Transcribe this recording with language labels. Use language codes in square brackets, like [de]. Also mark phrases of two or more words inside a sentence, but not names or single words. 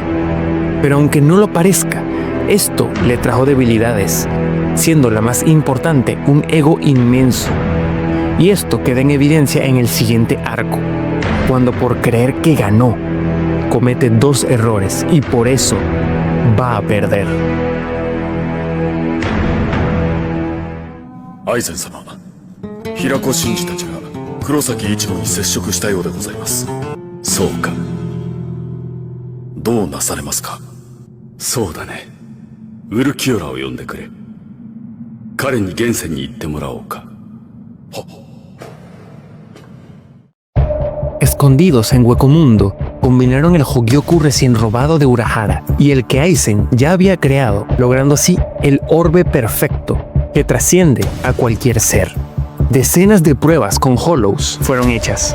[es] Pero aunque no lo parezca, esto le trajo debilidades, siendo la más importante un ego inmenso. Y esto queda en evidencia en el siguiente arco, cuando por creer que ganó, comete 2 errores y por eso va a perder. [ja] アイゼン様、平子真司たちが黒崎一護に接触したようでございます。そうか。どうなされますか。そうだね。ウルキオラを呼んでくれ。彼に現世に行ってもらおうか。はっ。 [es] Escondidos en Huecomundo, combinaron el Hogyoku recién robado de Urahara y el que Aizen ya había creado, logrando así el orbe perfecto que trasciende a cualquier ser. Decenas de pruebas con Hollows fueron hechas.